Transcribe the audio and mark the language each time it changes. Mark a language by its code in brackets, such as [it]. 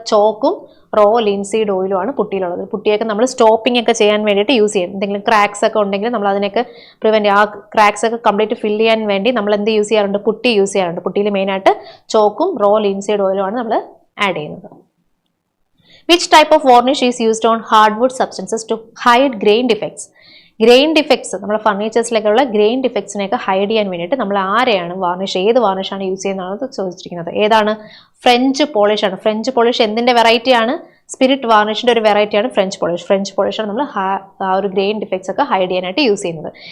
[ml] ചോക്കും raw linseed ഓയിലും ആണ് പുട്ടിയിലുള്ളത്. പുട്ടിയൊക്കെ നമ്മൾ സ്റ്റോപ്പിംഗ് ഒക്കെ ചെയ്യാൻ വേണ്ടിയിട്ട് യൂസ് ചെയ്യും. എന്തെങ്കിലും ക്രാക്സ് ഒക്കെ ഉണ്ടെങ്കിൽ നമ്മൾ അതിനൊക്കെ പ്രിവെന്റ്, ആ ക്രാക്സ് ഒക്കെ കംപ്ലീറ്റ് ഫില്ല് ചെയ്യാൻ വേണ്ടി നമ്മൾ എന്ത് യൂസ് ചെയ്യാറുണ്ട്? പുട്ടി യൂസ് ചെയ്യാറുണ്ട്. പുട്ടിയിൽ മെയിനായിട്ട് ചോക്കും റോ ലിൻസീഡ് ഓയിലും ആണ് നമ്മൾ ആഡ് ചെയ്യുന്നത്. [en] Which type of varnish is used on hardwood substances to hide grain defects? [ml] Grain defects, നമ്മുടെ ഫർണിച്ചേഴ്സിലേക്കുള്ള ഗ്രെയിൻ ഡിഫക്ട്സിനെയൊക്കെ ഹൈഡ് ചെയ്യാൻ വേണ്ടിയിട്ട് നമ്മൾ ആരെയാണ് വാർണിഷ്, ഏത് വാർണിഷാണ് യൂസ് ചെയ്യുന്നതാണ് ചോദിച്ചിരിക്കുന്നത്. ഏതാണ്? ഫ്രഞ്ച് പോളിഷ് ആണ്. ഫ്രഞ്ച് പോളിഷ് എന്തിന്റെ വെറൈറ്റി ആണ്? സ്പിരിറ്റ് വാർണിഷിന്റെ ഒരു വെറൈറ്റിയാണ് ഫ്രഞ്ച് പോളിഷ്. ഫ്രഞ്ച് പോളിഷാണ് നമ്മൾ ആ ഒരു ഗ്രെയിൻ ഡിഫക്ട്സ് ഒക്കെ ഹൈഡ് ചെയ്യാനായിട്ട് യൂസ് ചെയ്യുന്നത്.